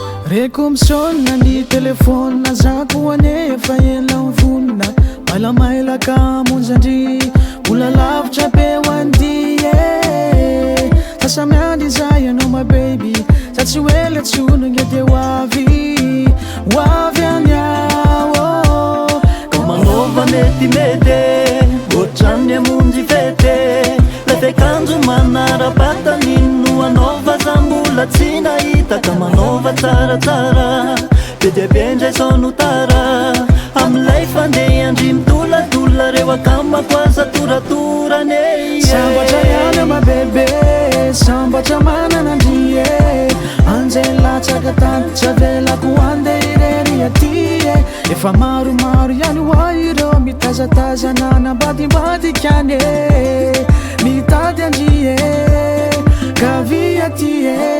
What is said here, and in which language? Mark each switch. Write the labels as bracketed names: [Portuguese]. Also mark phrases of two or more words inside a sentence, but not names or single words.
[Malagasy] Reko misona ny telefona zako anefa ela vonona. Mailamailaka monjandry, mbola lavitra be ho andy, eh. Sasa miandry zay ianao, [English] my baby, [Malagasy] sa tsy hoe le tsono nge de ho avy, ho avy any aho, oh. Kau manova metimety, ohatran'ny hamonjy fety. Le fiakanjo manara-batana ino anaova, za mbola tsy nahita. Ka manova tsaratsara, be dia be indray zao no tara. Amin'ilay fandeha andry mitoladolona, reo akamako aza toratorany, eh. Sambatra ihany, [English] my baby, [Malagasy] sambatra manana andry, eh. Anjay latsaka tany, tsy avelako andeha irery aty, eh. Efa maromaro ihany ho aho ireo mitazatazana nambadimbadika any, eh. Mitady andry, eh, ka vy aty, eh.